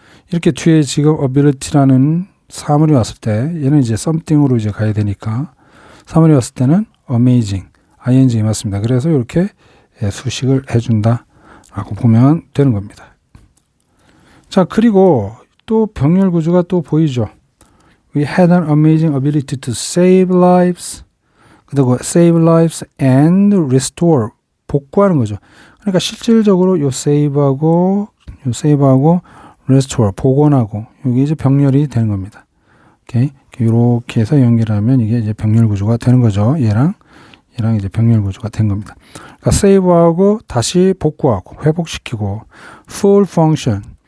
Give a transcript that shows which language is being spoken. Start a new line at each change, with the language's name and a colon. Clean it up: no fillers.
Korean: 이렇게 뒤에 지금 ability라는 사물이 왔을 때 얘는 이제 something으로 이제 가야 되니까 사물이 왔을 때는 amazing, ing 맞습니다. 그래서 이렇게 수식을 해준다 라고 보면 되는 겁니다. 자, 그리고 또 병렬 구조가 또 보이죠.
English: We had an amazing ability to save lives.
Korean: 그리고
English: save lives and restore,
Korean: 복구하는 거죠. 그러니까 실질적으로 요 save하고 restore, 복원하고, 여기 이제 병렬이 되는 겁니다. 오케이. 이렇게 해서 연결하면 이게 이제 병렬 구조가 되는 거죠. 얘랑 이랑 이제 병렬 구조가 된 겁니다. 그러니까 세이브하고 다시 복구하고 회복시키고
English: full function.